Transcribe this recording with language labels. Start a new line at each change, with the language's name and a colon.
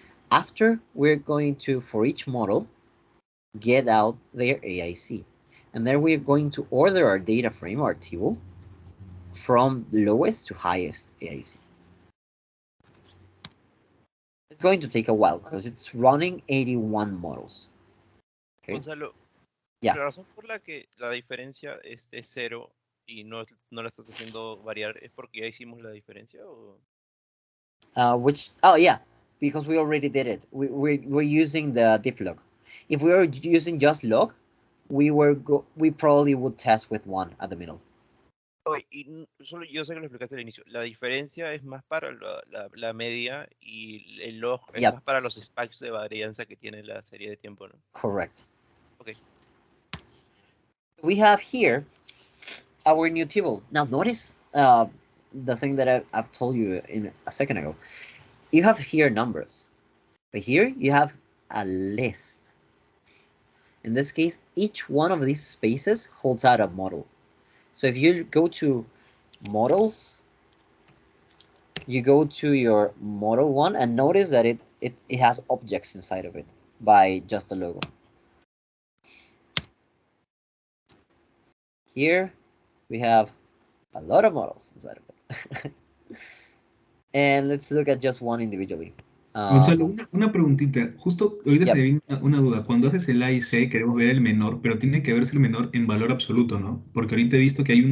English: After, we're going to, for each model, get out their AIC. And then we're going to order our data frame, our table, from lowest to highest AIC. It's going to take a while because it's running 81 models. Okay. Gonzalo, Yeah.
Spanish: la razón por la que la diferencia es 0 y no la estás haciendo variar es porque ya hicimos la diferencia o...
English: Oh yeah, because we already did it. We're using the diff log. If we were using just log, we probably would test with 1 at the middle.
Spanish: Okay, y solo yo sé que lo explicaste al inicio. La diferencia es más para la media y el log es
English: Yep.
Spanish: más para los spikes de varianza que tiene la serie de tiempo, ¿no?
English: Correct. Okay. We have here our new table. Now notice the thing that I've told you in a second ago. You have here numbers, but here you have a list. In this case, each one of these spaces holds out a model. So if you go to models, you go to your model one and notice that it has objects inside of it by just the logo. Here we have a lot of models inside of it. And let's look at just one individually.
Spanish: Gonzalo, una preguntita. Justo ahorita
English: Yep.
Spanish: se me vino una duda. Cuando haces el A y C, queremos ver el menor, pero tiene que verse el menor en valor absoluto, ¿no? Porque ahorita he visto que hay un